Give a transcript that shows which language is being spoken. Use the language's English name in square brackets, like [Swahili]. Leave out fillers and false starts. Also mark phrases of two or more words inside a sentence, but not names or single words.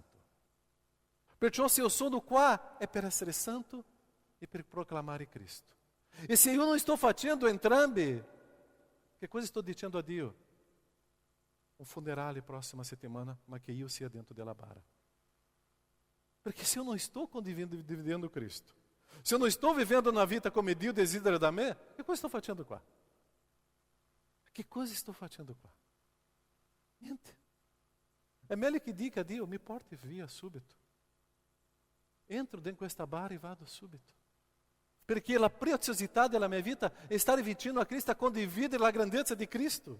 [Italian] Perciò se io sono qua è per essere santo e per proclamare Cristo. E se io non sto facendo entrambi, che cosa sto dicendo a Dio? Un funerale prossima settimana, ma che io sia dentro della bara. Perché [Portuguese] se eu não estou [Italian] condividendo Cristo, [Portuguese] se eu não estou vivendo na vida [Italian] come Dio desidera da me, che cosa sto facendo qua? Che cosa sto facendo qua? Niente. È meglio che dica a Dio, mi porti via subito. Entro dentro questa bara e vado subito. Perché la preziosità della mia vita è stare vicino a Cristo, a condividere la grandezza di Cristo.